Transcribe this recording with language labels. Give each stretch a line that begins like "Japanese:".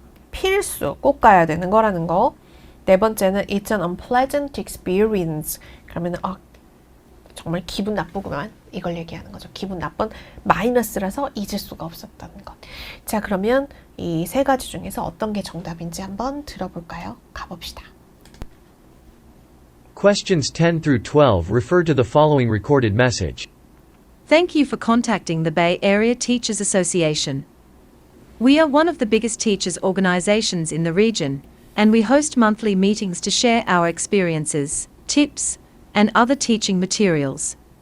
Korean: 필수, 꼭 가야 되는 거라는 거. 네 번째는
English: it's an unpleasant experience.
Korean: 그러면 정말 기분 나쁘구만. 이걸 얘기하는 거죠. 기분 나쁜 마이너스라서 잊을 수가 없었다는 것. 자, 그러면 이 세 가지 중에서 어떤 게 정답인지 한번 들어볼까요? 가봅시다.
English: Questions 10 through 12 refer to the following recorded message. Thank you for contacting the Bay Area Teachers Association. We are one of the biggest teachers organizations in the region, and we host monthly meetings to share our experiences, tips, and other teaching materials.